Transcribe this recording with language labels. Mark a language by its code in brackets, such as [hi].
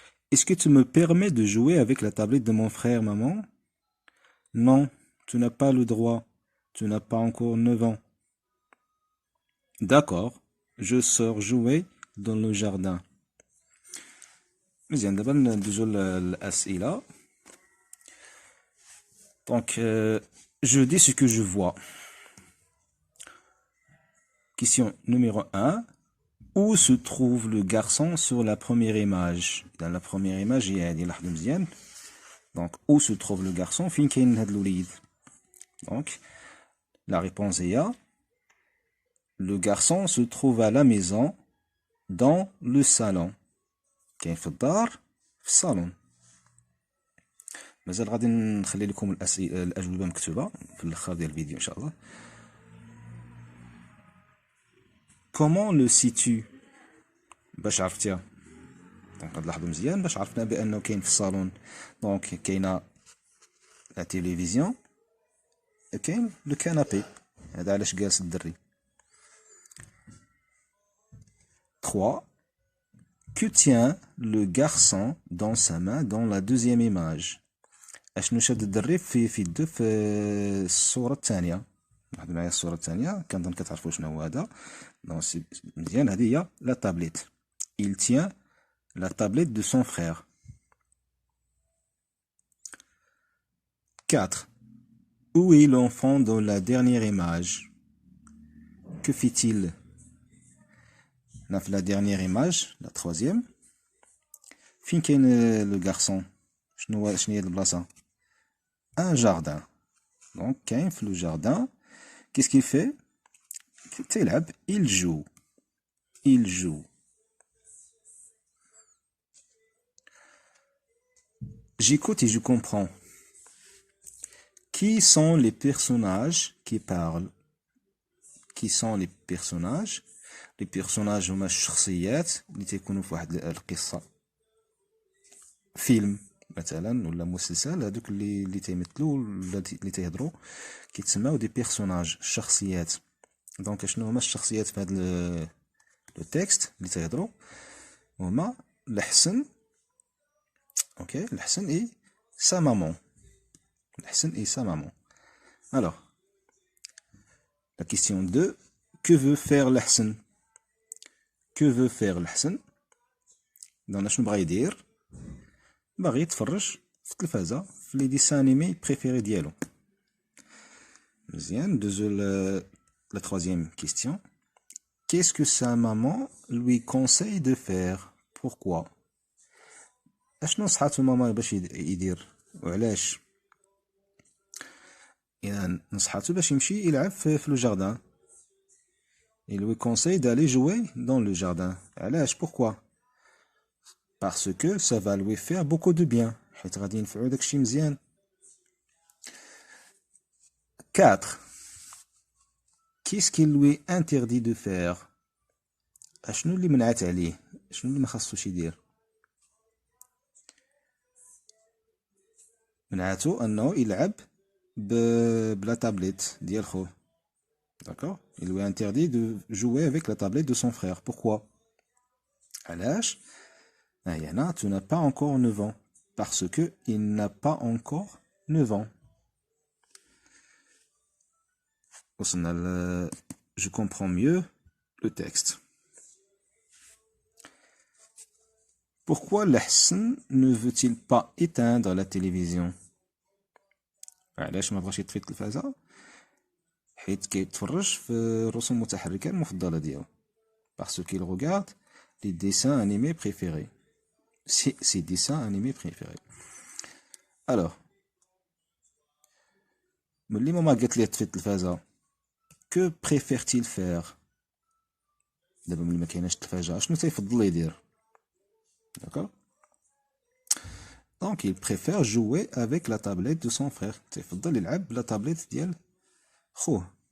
[fr] Est-ce que tu me permets de jouer avec la tablette de mon frère, maman? Non, tu n'as pas le droit. Tu n'as pas encore 9 ans. D'accord, je sors jouer dans le jardin. [ar] مزيان دابا ندوزو للأسئلة. [fr] Donc, je dis ce que je vois. Question numéro 1. Où se trouve le garçon sur la première image? Dans la première image, il y a [ar] لاحظوا مزيان. [fr] Donc, où se trouve le garçon? [ar] فين كاين هاد الوليد? [fr] Donc, la réponse est A. Le garçon se trouve à la maison, dans le salon. [ar] كاين في الدار في الصالون. مازال غادي نخلي لكم الأجوبة مكتوبة في الآخر ديال الفيديو إن شاء الله. [fr] Comment le sais-tu؟ [ar] باش عرفتيها؟ دونك غتلاحظوا مزيان باش عرفنا بأنه كاين في الصالون. دونك كاينة لا تيليفزيون، كاين لو كانابي، هذا علاش جالس الدري. [fr] 3. Que tient le garçon dans sa main dans la deuxième image؟ [ar] اشنو شاد الدري في يدو في الصورة الثانية؟ لاحظوا معايا الصورة الثانية، كنظن كتعرفوا شنو هو هذا. دونك مزيان، هذه هي لا تابليت. [fr] Il tient la tablette de son frère. 4. Où est l'enfant dans la dernière image? Que fait-il? Dans la dernière image, la troisième. [ar] فين كاين le garçon؟ شنو هي البلاصة؟ [fr] Un jardin. Donc [ar] كاين في [fr] le jardin. Qu'est-ce qu'il fait? [ar] تيلعب. [fr] Il joue. Il joue. J'écoute et je comprends. Qui sont les personnages qui parlent? Qui sont les personnages? Les personnages [ar] هما الشخصيات اللي تيكونوا في واحد القصة، فيلم مثلا ولا مسلسل. هذوك اللي تيمثلوا ولا اللي تيهضروا كيتسموا دي بيرسوناج، الشخصيات. دونك شنو هما الشخصيات في هذا لو تيكست اللي تيهضروا؟ هما الحسن، اوكي، الحسن اي سا مامون. [fr] الحسن اي سا مامون. Alors, la question 2. Que veut faire [ar] الحسن؟ Que veut faire الحسن؟ دونك شنو بغا يدير؟ باغي يتفرج في التلفازة في لي ديسان انيمي بريفيري ديالو. مزيان، ندوزو [fr] la troisième question. Qu'est-ce que sa maman lui conseille de faire? Pourquoi؟ [ar] اشنو نصحاتو ماما باش يدير وعلاش؟ إذا نصحاتو باش يمشي يلعب في لو جاردان. [fr] Il lui conseille d'aller jouer dans le jardin. [ar] علاش؟ [fr] Pourquoi؟ Parce que ça va lui faire beaucoup de bien. [ar] حيت غادي ينفعو داكشي مزيان. [fr] 4. Qu'est-ce qu'il lui interdit de faire؟ [ar] اشنو اللي منعت عليه؟ شنو اللي ما خاصوش يدير؟ منعتو انه يلعب بلا تابليت ديال خوه. [fr] D'accord? Il lui interdit de jouer avec la tablette de son frère. Pourquoi? [ar] علاش؟ هنا [fr] tu n'as pas encore 9 ans. Parce que il n'a pas encore 9 ans. [ar] وصلنا [fr] je comprends mieux le texte. Pourquoi الحسن ne veut-il pas éteindre la télévision؟ [ar] علاش ما بغاش يطفي التلفازة؟ حيت كيتفرج في الرسوم المتحركة المفضلة ديالو. [fr] Parce qu'il regarde les dessins animés préférés. Ses dessins animés préférés. Alors, [ar] ملي ماما قالت ليه تطفي التلفازة [fr] que préfère-t-il faire [ar] دابا ملي ما كايناش التلفازة شنو تيفضل يدير [fr] d'accord donc il préfère jouer avec la tablette de son frère [ar] تيفضل يلعب بلا تابليت ديال خوه